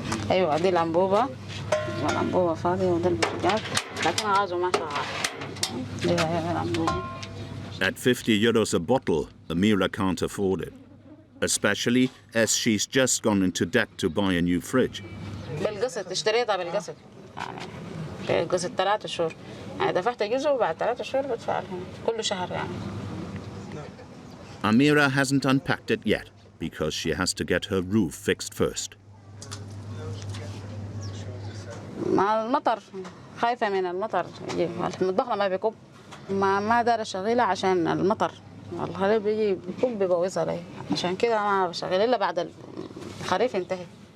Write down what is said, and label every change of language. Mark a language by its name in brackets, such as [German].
[Arabic] أيوة دي الأنبوبة والأنبوبة فاضية وده البوتاجاز لكن غازه ما شغال. دي الأنبوبة. [English] At €50 a bottle, Amira can't afford it, especially as she's just gone into debt to buy a new fridge. [Arabic] بالقسط اشتريتها بالقسط يعني بالقسط 3 شهور يعني دفعت جزء وبعد 3 شهور بدفع لهم كل شهر يعني. [English] Amira hasn't unpacked it yet because she has to get her roof fixed first. [Arabic] مع المطر خايفة من المطر المطبخ ما بيكب ما دار اشغلها عشان المطر الخريف بيجي بيكب بيبوظها لي عشان كده ما بشغل الا بعد الخريف ينتهي.